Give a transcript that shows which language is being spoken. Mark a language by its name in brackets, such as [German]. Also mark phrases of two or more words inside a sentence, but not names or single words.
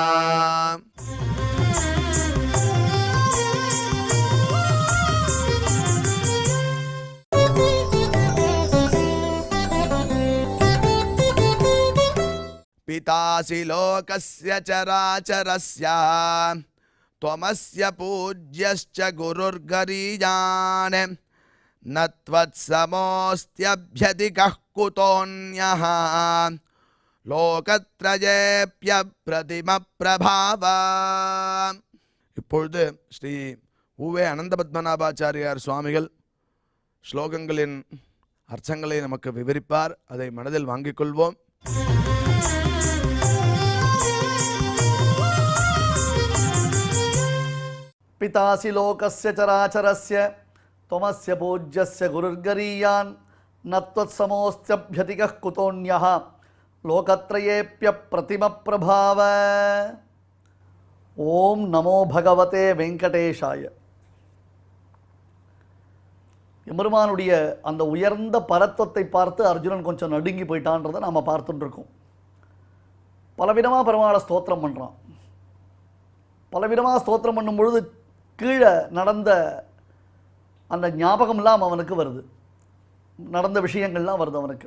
[Sanskrit] पितासि लोकस्य चराचरस्य त्वमस्य पूज्यश्च गुरुर्गरीयान् न त्वत्समोऽस्त्यभ्यधिकः कुतोऽन्यः [Tamil] லோகத்ரயேப்யப்ரதிம இப்பொழுது ஸ்ரீ உவே அனந்த பத்மநாபாச்சாரியார் சுவாமிகள் ஸ்லோகங்களின் அர்த்தங்களை நமக்கு விவரிப்பார். அதை மனதில் வாங்கிக் கொள்வோம். [Sanskrit] पितासि लोकस्य चराचरस्य त्वमस्य पूज्यस्य गुरुर्गरीयान् न त्वत्समोऽस्त्यभ्यधिकः कुतोऽन्यः लोकत्रयेऽप्यप्रतिमप्रभाव. ॐ नमो भगवते वेङ्कटेशाय. [Tamil] எம்பெருமானுடைய அந்த உயர்ந்த பரத்வத்தை பார்த்து அர்ஜுனன் கொஞ்சம் நடுங்கி போயிட்டான்றதை நாம் பார்த்துட்டு இருக்கோம். பலவிதமாக பெருமாளை ஸ்தோத்திரம் பண்ணுறான். பலவிதமாக ஸ்தோத்திரம் பண்ணும் பொழுது கீழே நடந்த அந்த ஞாபகம்லாம் அவனுக்கு வருது, நடந்த விஷயங்கள்லாம் வருது அவனுக்கு.